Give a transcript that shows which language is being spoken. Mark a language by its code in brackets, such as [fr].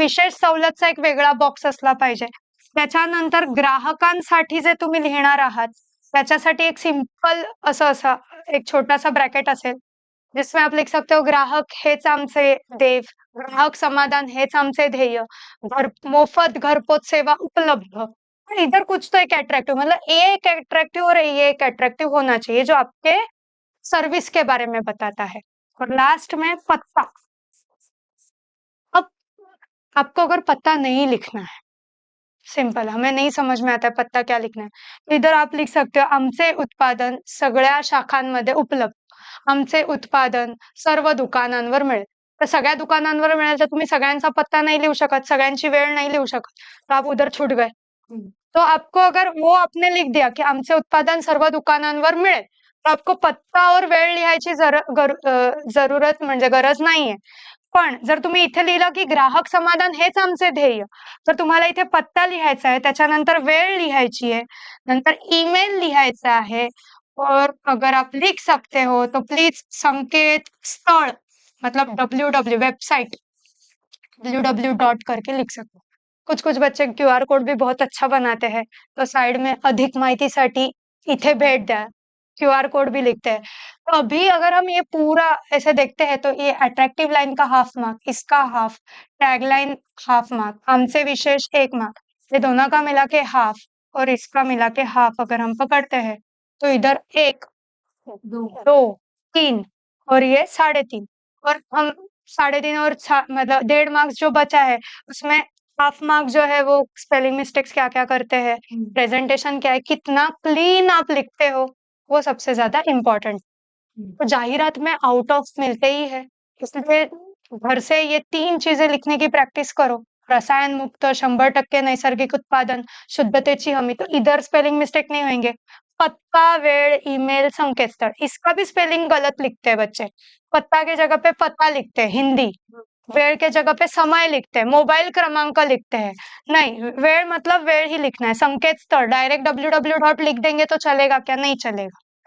[mr] विशेष सवलतचा एक वेगळा बॉक्स असला पाहिजे. त्याच्यानंतर ग्राहकांसाठी जे तुम्ही लिहिणार आहात त्याच्यासाठी एक सिंपल असं एक छोटासा ब्रॅकेट असेल, [hi] जिसमें आप लिख सकते हो [mr] ग्राहक हेच आमचे देव, ग्राहक समाधान हेच आमचे ध्येय, मोफत घरपोच सेवा उपलब्ध. [hi] इधर कुछ तो एक अट्रैक्टिव, मतलब ये एक अट्रैक्टिव और ये एक अट्रैक्टिव होना चाहिए जो आपके सर्विस के बारे में बताता है. और लास्ट में पत्ता. अब आपको अगर पत्ता नहीं लिखना है, सिंपल, हमें नहीं समझ में आता है पत्ता क्या लिखना है, तो इधर आप लिख सकते हो [mr] आमचे उत्पादन सगळ्या शाखांमध्ये उपलब्ध, आमचे उत्पादन सर्व दुकानांवर मिळेल. तर सगळ्या दुकानांवर मिळेल तर तुम्ही सगळ्यांचा पत्ता नहीं लिहू शकत, सगळ्यांची वेळ नहीं लिहू शकत, [hi] तो आप उधर छूट गए. तो आपको अगर वो आपने लिख दिया कि [mr] आमचे उत्पादन सर्व दुकानांवर मिळेल, तर आपको पत्ता और वेळ लिहायची जरूरत म्हणजे गरज नाहीये. पण जर तुम्ही इथे लिहिलं की ग्राहक समाधान हेच आमचे ध्येय, तर तुम्हाला इथे पत्ता लिहायचा आहे, त्याच्यानंतर वेळ लिहायची आहे, नंतर ईमेल लिहायचा [hi] है और अगर आप लिख सकते हो तो प्लीज संकेत स्थल मतलब www वेबसाइट www करके लिख सकते हो. कुछ कुछ बच्चे क्यूआर कोड भी बहुत अच्छा बनाते हैं, तो साइड में [mr] अधिक माहितीसाठी इथे भेट द्या [hi] क्यूआर कोड भी लिखते हैं. तो अभी अगर हम ये पूरा ऐसे देखते हैं तो ये अट्रैक्टिव लाइन का हाफ मार्क, इसका हाफ, टैगलाइन हाफ मार्क, हमसे विशेष 1 मार्क, ये दोनों का मिला के हाफ और इसका मिला के हाफ अगर हम पकड़ते हैं तो इधर 1, 2, 3 और ये 3.5 और हम 3.5 और मतलब 1.5 मार्क्स जो बचा है उसमें हाफ मार्क जो है वो स्पेलिंग मिस्टेक्स क्या-क्या करते हैं, प्रेजेंटेशन क्या है, कितना क्लीन आप लिखते हो, वो सबसे ज्यादा इम्पोर्टेंट. तो जाहिरात में आउट ऑफ मिलते ही है, इसलिए घर से ये 3 चीजें लिखने की प्रैक्टिस करो. [mr] रसायन मुक्त, 100% नैसर्गिक उत्पादन, शुद्धतेची हमी. [hi] तो इधर स्पेलिंग मिस्टेक नहीं होंगे. पत्ता, वेळ, ईमेल, संकेतस्थळ, इसका भी स्पेलिंग गलत लिखते हैं बच्चे. पत्ता के जगह पे पता लिखते हैं हिंदी, वेळ के जगह पे समय लिखते हैं, मोबाइल क्रमांक लिखते हैं. नहीं, वेळ मतलब वेळ ही लिखना है. संकेतस्थळ डायरेक्ट www डॉट लिख देंगे तो चलेगा क्या? नहीं चलेगा.